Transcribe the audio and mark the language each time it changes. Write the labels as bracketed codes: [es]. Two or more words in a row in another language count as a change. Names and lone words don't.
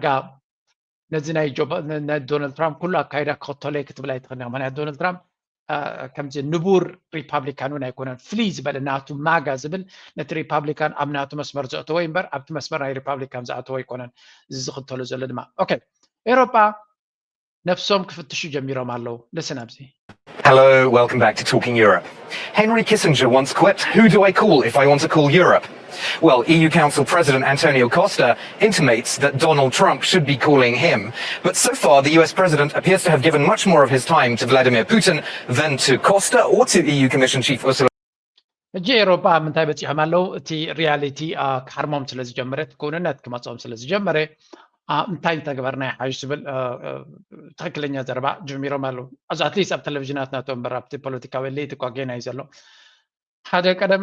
[ti] ነዚ ናይ ዶናልድ ትራምፕ ኩሉ ኣካይዳ ክኽተሎ ክትብል ኣይትኽእል ምክንያቱ ዶናልድ ትራምፕ ከምዚ ንቡር ሪፐብሊካን እውን ኣይኮነን ፍልይ ዝበለ ናቱ ማጋ ዝብል ነቲ ሪፐብሊካን ኣብ ናቱ መስመር ዘእተወ እምበር ኣብቲ መስመር ናይ ሪፐብሊካን ዝኣተወ ኣይኮነን እዚ ዝኽተሎ ዘሎ ድማ ኦኬ ኤሮጳ ነፍሶም ክፍትሹ ጀሚሮም ኣለው ልስን ኣብዚ [en] Hello, welcome back to Talking Europe. Henry Kissinger once quipped, "Who do I call if I want to call Europe?" Well, EU Council President Antonio Costa intimates that Donald Trump should be calling him. But so far, the US President appears to have given much more of his time to Vladimir Putin than to Costa or to EU Commission Chief Ursula. [ti] እጂ ኤሮጳ ምንታይ በፂሖም ኣለው እቲ ሪያሊቲ ክሓርሞም ስለ ዝጀመረት ክውንነት ክመፅኦም ስለ ዝጀመረ እንታይ ተገበርና ሓይሽ ዝብል ትክክለኛ ዘረባ ጀሚሮም ኣለው እዚ [en] at least [ti] ኣብ ቴሌቭዥናት ናቶም እምበር ኣብቲ ፖለቲካዊ ለይቲ ጓጌና እዩ ዘሎ ሓደ ቀደም